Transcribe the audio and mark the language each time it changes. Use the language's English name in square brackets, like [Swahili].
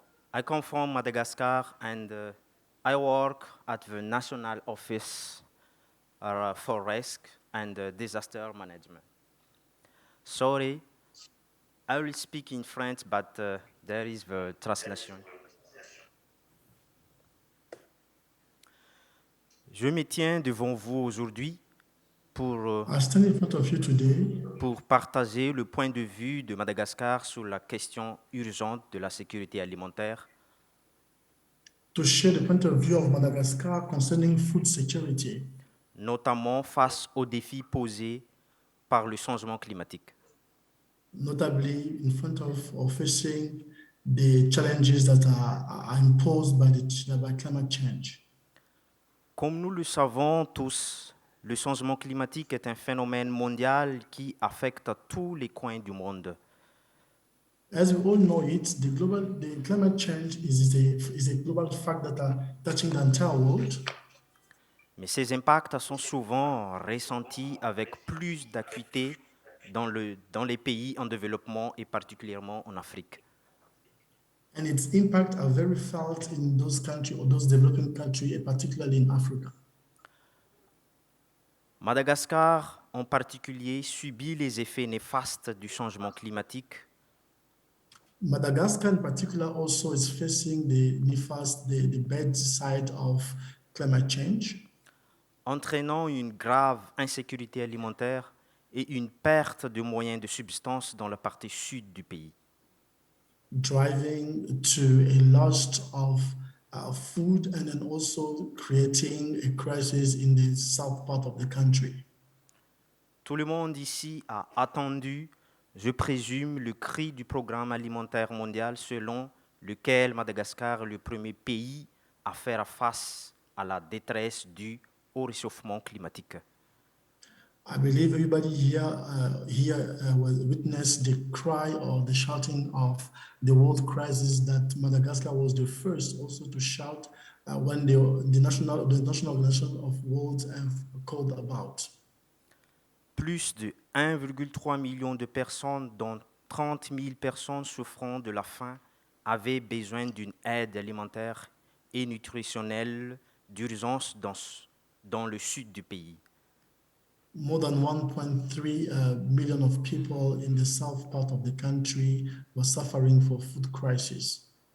[English] I come from Madagascar, and I work at the National Office for Risk and Disaster Management. Sorry, I will speak in French, but there is the translation. [French] Je me tiens devant vous aujourd'hui pour [English] I stand in front of you today [French] pour partager le point de vue de Madagascar sur la question urgente de la sécurité alimentaire, [English] to share the point of view of Madagascar concerning food security, [French] notamment face aux défis posés par le changement climatique. [English] notably in front of facing the challenges that are imposed by climate change. [French] Comme nous le savons tous, le changement climatique est un phénomène mondial qui affecte tous les coins du monde. [English] As we all know it, the climate change is a global fact that are touching the entire world. [French] Mais ces impacts sont souvent ressentis avec plus d'acuité dans les pays en développement et particulièrement en Afrique. [English] And its impact are very felt in those countries or those developing countries, particularly in Africa. [French] Madagascar, en particulier, subit les effets néfastes du changement climatique, [English] Madagascar in particular also is facing the bad side of climate change, [French] entraînant une grave insécurité alimentaire et une perte de moyens de subsistance dans la partie sud du pays. [English] driving to a loss of food and then also creating a crisis in the south part of the country. [French] Tout le monde ici a attendu, je présume, le cri du programme alimentaire mondial selon lequel Madagascar est le premier pays à faire face à la détresse due au réchauffement climatique. [English] I believe everybody here will witness the cry or the shouting of the world crisis that Madagascar was the first also to shout when the National Organization of World Health called about. [French] Plus de 1,3 million de personnes, dont 30 000 personnes souffrant de la faim, avaient besoin d'une aide alimentaire et nutritionnelle d'urgence dans le sud du pays. [English] More than 1.3 million of people in the south part of the country were suffering for food crisis.